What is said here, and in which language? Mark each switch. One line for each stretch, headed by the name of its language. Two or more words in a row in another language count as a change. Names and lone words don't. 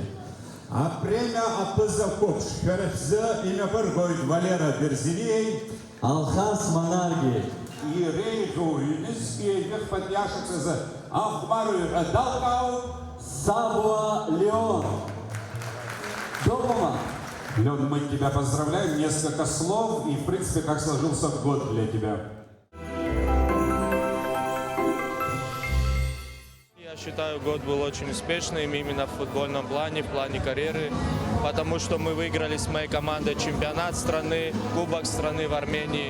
Abkhazian: Апремиа Аԥыза қәыԥш шәарахьзы имҩаԥыргоит Валера Берзилиеи, Алхас Манаргиеи. Иреиӷьу ҩнызқьи ҩажәихԥатәи ашықәс азы ахәмарыҩҳәа далкаауп Сабуа Леон.
Russian: Дома. Лен, мы тебя поздравляем. Несколько слов и, в принципе, как сложился год для тебя. Я считаю, год был очень успешным именно в футбольном плане, в плане карьеры, потому что мы выиграли с моей командой чемпионат страны, кубок страны в Армении.